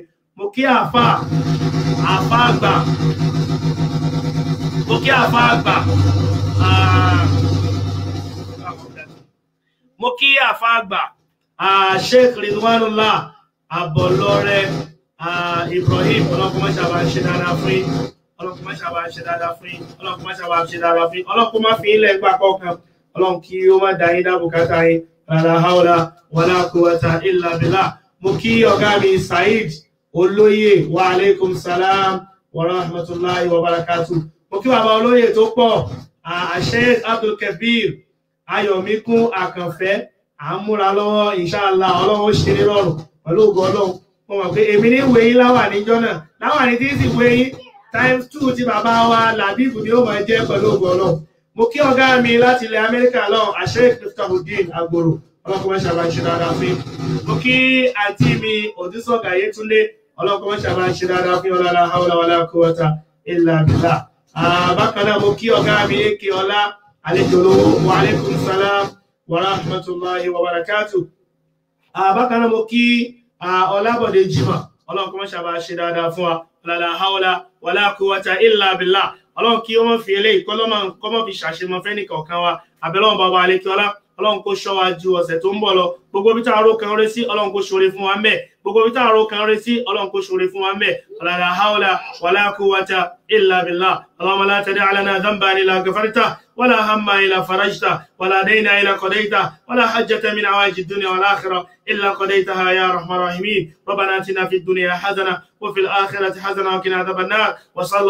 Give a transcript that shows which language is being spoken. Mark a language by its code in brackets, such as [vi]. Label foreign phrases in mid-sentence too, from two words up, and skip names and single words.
[yo] Mo kí àfá àgbà mo kí àfá àgbà mo kí àfá àgbà Sheikh Ridwanullah Abọlọ́rẹ́ Ibrahim ọlọ́kùn má ṣàbà ṣe dáadáa fún yín ọlọ́kùn má ṣàbà ṣe dáadáa fún yín ọlọ́kùn má ṣàbà ṣe dáadáa fún yín ọlọ́kùn má fi ilẹ̀ gbà kọ̀ọ̀kan ọlọ́kùn kí ó má dá yín dá bùkátà yín [ar] لا حول ولا قوة إلا بالله. [yo] Mo kí ọ̀gá mi Said olóyè wa [ar] عليكم السلام ورحمة الله وبركاته. [yo] Mo kí bàbá olóyè tó pọ̀ Sheikh Abdul Kabir Ayọ̀míkún Àkànfẹ́ à ń múra lọ́wọ́ inshallah ọlọ́run ṣe ní rọrùn pẹ̀lú ògo ọlọ́run mo mọ̀ pé èmi ní ìwé yín láwà níjọ́ náà láwà ní tí sì wé yín ×2 tí bàbá wa Làbíbù ni ó máa jẹ́ pẹ̀lú ògo ọlọ́run. Mo kí ọ̀gá mi láti ilẹ̀ Amẹ́ríkà lọ́hùn Sheikh Miftahuddin Agboro ọlọ́kùnrin ṣàbà ṣe dáadáa fún yín. Mo kí àǹtí mi Òdúsọ̀gà Yétúndé ọlọ́kùnrin ṣàbà ṣe dáadáa fún yín [ar] لا حول ولا قوة إلا بالله. [yo] Bákan náà mo kí ọ̀gá mi Èkè Ọlá àlejò lówó wa [ar] عليكم السلام ورحمة الله وبركاته. [yo] Bákan náà mo kí Ọlábọ̀dé Jimá ọlọ́kùnrin ṣàbà ṣe dáadáa fún wa [ar] لا حول ولا قوة إلا بالله. [yo] Ọlọ́run kí wọ́n fi eléyìí kọ́mọ́ fi ṣàṣemọ́ fẹ́ nìkọ̀ọ̀kan wa àbẹ̀lọ́wọ̀n bàbá àlékiọlá ọlọ́run kó ṣọ́ wa ju ọ̀sẹ̀ tó ń bọ̀ lọ gbogbo bí tá a ro kan rẹ sí ọlọ́run kó ṣoore fún wa ńbẹ̀ gbogbo bí tá a ro kan rẹ sí ọlọ́run kó ṣoore fún wa ńbẹ̀ [ar] لا حول ولا قوة إلا بالله اللهم لا تدع لنا ذنبا إلا غفرته ولا هم إلا فرجته ولا دين إلا قضيته ولا حجة من حوائج الدنيا والآخرة إلا قضيتها يا أرحم الراحمين ربنا آتنا في الدنيا حسنة وفي الآخرة حسنة وقنا عذاب النار وصلى